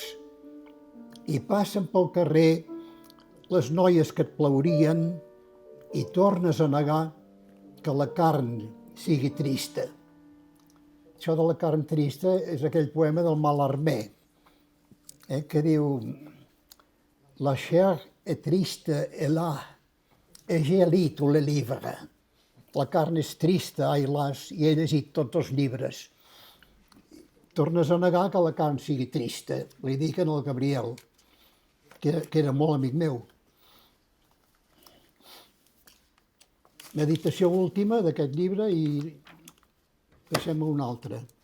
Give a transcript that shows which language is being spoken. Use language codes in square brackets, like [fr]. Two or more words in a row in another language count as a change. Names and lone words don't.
[ca] I passen pel carrer les noies que et plaurien i tornes a negar que la carn sigui trista. Això de la carn trista és aquell poema del Mallarmé, que diu: [fr] La chair est triste et là, et j'ai lu tous les livres. [ca] La carn és trista, ai las, i he llegit tots els llibres. Tornes a negar que la carn sigui trista. Li dic al Gabriel, que era molt amic meu. Meditació última d'aquest llibre i passem a un altre.